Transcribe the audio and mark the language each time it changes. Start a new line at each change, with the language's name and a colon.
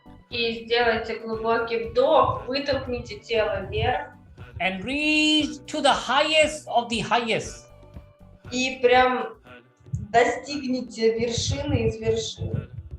Russian: И сделайте глубокий вдох, вытолкните тело вверх.
English: And reach to the highest of the highest.
Russian: И прям достигните вершины из вершин.